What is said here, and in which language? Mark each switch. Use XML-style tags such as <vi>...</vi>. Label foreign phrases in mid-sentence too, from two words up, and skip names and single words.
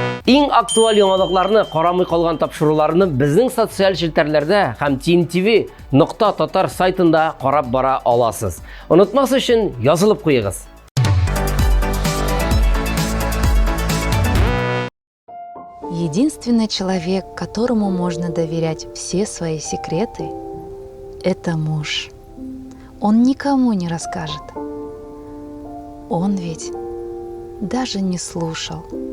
<tt>Иң актуаль яңалыкларны, карамый калган тапшыруларны безнең социаль челтәрләрдә һәм teamtv.tatar сайтында карап бара аласыз. Онытмас өчен язылып куегыз.</tt> <ru>Единственный человек, которому можно доверять все свои секреты, это муж. Он никому не расскажет. Он ведь даже не слушал.</ru>